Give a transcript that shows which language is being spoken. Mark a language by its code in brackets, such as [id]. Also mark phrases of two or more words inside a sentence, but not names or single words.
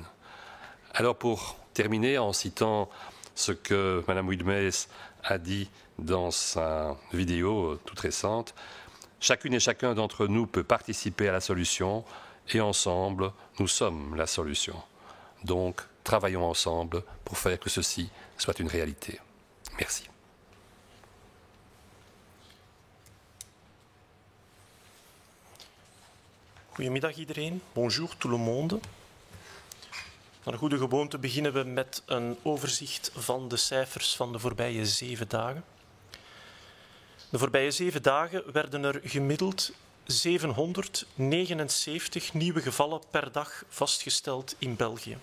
[fr] Alors pour terminer, en citant ce que Mme Widmes a dit dans sa vidéo toute récente, chacune et chacun d'entre nous peut participer à la solution et ensemble, nous sommes la solution. Donc, travaillons ensemble pour faire que ceci soit une réalité. Merci. [nl] Goedemiddag iedereen, [fr] bonjour tout le monde. [nl] Naar goede gewoonte beginnen we met een overzicht van de cijfers van de voorbije 7 dagen. De voorbije 7 dagen werden er gemiddeld 779 nieuwe gevallen per dag vastgesteld in België.